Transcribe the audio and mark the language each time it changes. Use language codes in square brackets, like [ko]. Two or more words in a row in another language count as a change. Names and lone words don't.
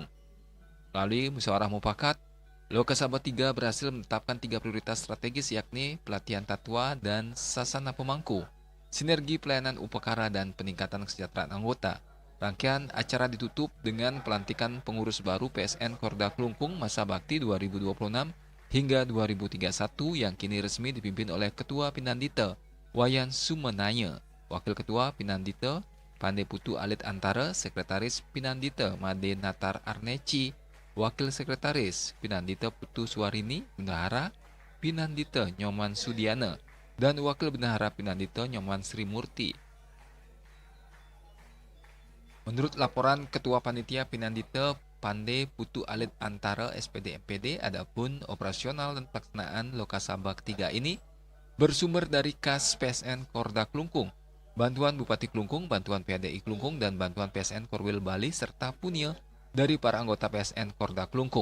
[id] Melalui musyawarah mufakat, Lokasaba 3 berhasil menetapkan 3 prioritas strategis yakni pelatihan tatwa dan sasana pemangku, sinergi pelayanan upakara dan peningkatan kesejahteraan anggota. Rangkaian acara ditutup dengan pelantikan pengurus baru PSN Korda Klungkung masa bakti 2026 hingga 2031 yang kini resmi dipimpin oleh Ketua Pinandita Wayan Sumenaya, Wakil Ketua Pinandita Pande Putu Alit Antara, Sekretaris Pinandita Made Natar Arneci, Wakil Sekretaris Pinandita Putu Suwarini, Bendahara Pinandita Nyoman Sudiana, dan Wakil Bendahara Pinandita Nyoman Sri Murti. Menurut laporan Ketua Panitia Pinandita Pande Putu Alit Antara SPD MPD, adapun operasional dan pelaksanaan Lokasaba 3 ini bersumber dari kas PSN Korda Klungkung, bantuan Bupati Klungkung, bantuan PHDI Klungkung, dan bantuan PSN Korwil Bali serta punya dari para anggota PSN Korda Klungkung.